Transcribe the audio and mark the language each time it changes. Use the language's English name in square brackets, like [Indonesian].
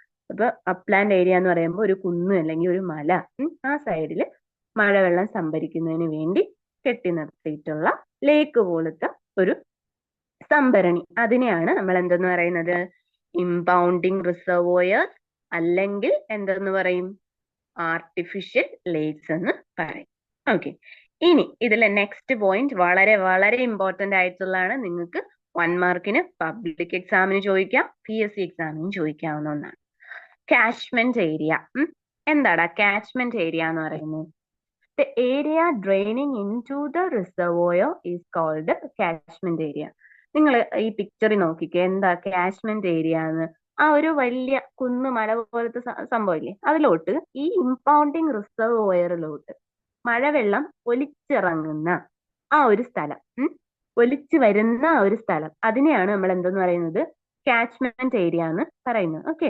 [Malayalam] ഇപ്പൊ upland area എന്ന് പറയുമ്പോൾ ഒരു കുന്ന് അല്ലെങ്കിൽ ഒരു മല, ആ സൈഡിൽ മഴവെള്ളം സംഭരിക്കുന്നതിന് വേണ്ടി കെട്ടി നിർത്തിയിട്ടുള്ള ലേക്ക് പോലത്തെ ഒരു സംഭരണി, അതിനെയാണ് നമ്മൾ എന്തെന്ന് പറയുന്നത്, ഇംപൗണ്ടിങ് റിസർവോയേഴ്സ്, അല്ലെങ്കിൽ എന്തെന്ന് പറയും, ആർട്ടിഫിഷ്യൽ ലേക്സ് എന്ന് പറയും. ഓക്കെ, ഇനി ഇതിലെ നെക്സ്റ്റ് പോയിന്റ് വളരെ വളരെ ഇമ്പോർട്ടന്റ് ആയിട്ടുള്ളതാണ്. നിങ്ങൾക്ക് 1 മാർക്കിന് പബ്ലിക് എക്സാമിന് ചോദിക്കാം, PSC എക്സാമിന് ചോദിക്കാവുന്ന ഒന്നാണ്. Catchment area. എന്താടാ കാച്ച്മെന്റ് ഏരിയ എന്ന് പറയുന്നത്? [English] The area draining into the reservoir is called catchment area. [Malayalam] നിങ്ങൾ ഈ പിക്ചറിൽ നോക്കിക്കേ, എന്താ കാച്ച്മെന്റ് ഏരിയ എന്ന്. ആ ഒരു വലിയ കുന്ന് മല പോലത്തെ സംഭവമില്ലേ, അതിലോട്ട് ഈ ഇംപൗണ്ടിങ് റിസർവോയറിലോട്ട് മഴവെള്ളം ഒലിച്ചിറങ്ങുന്ന ആ ഒരു സ്ഥലം, ഒലിച്ചു വരുന്ന ആ ഒരു സ്ഥലം, അതിനെയാണ് നമ്മൾ എന്തെന്ന് പറയുന്നത്, കാച്ച്മെന്റ് ഏരിയ എന്ന് പറയുന്നത്.